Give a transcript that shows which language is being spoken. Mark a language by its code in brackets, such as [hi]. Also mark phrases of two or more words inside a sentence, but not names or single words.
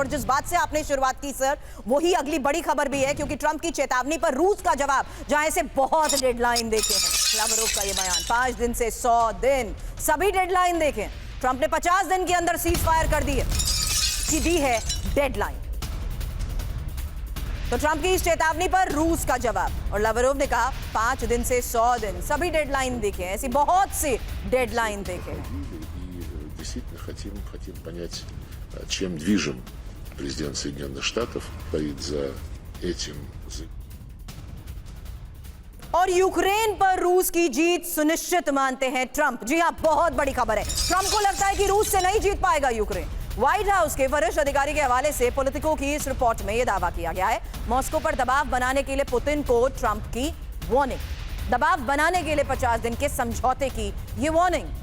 [hi] और जिस बात से आपने शुरुआत की सर, वही अगली बड़ी खबर भी है, क्योंकि ट्रंप की चेतावनी पर रूस का जवाब, जहां से बहुत डेडलाइन देखे हैं, लावरोव का ये बयान 5 दिन से 100 दिन, सभी डेडलाइन देखें। ट्रंप ने 50 दिन के अंदर सीज फायर कर दी है डेडलाइन। तो ट्रंप की इस चेतावनी पर रूस का जवाब, और लावरोव ने कहा 5 दिन से 100 दिन, सभी डेडलाइन देखे, ऐसी बहुत सी डेडलाइन देखे। [ru] Действительно хотим понять, чем движим президент Соединенных Штатов, стоит за этим. [hi] और यूक्रेन पर रूस की जीत सुनिश्चित मानते हैं ट्रंप। जी हां, बहुत बड़ी खबर है। ट्रंप को लगता है कि रूस से नहीं जीत पाएगा यूक्रेन। व्हाइट हाउस के वरिष्ठ अधिकारी के हवाले से पॉलिटिको की इस रिपोर्ट में यह दावा किया गया है, मॉस्को पर दबाव बनाने के लिए पुतिन को ट्रंप की वार्निंग, दबाव बनाने के लिए 50 दिन के समझौते की यह वार्निंग।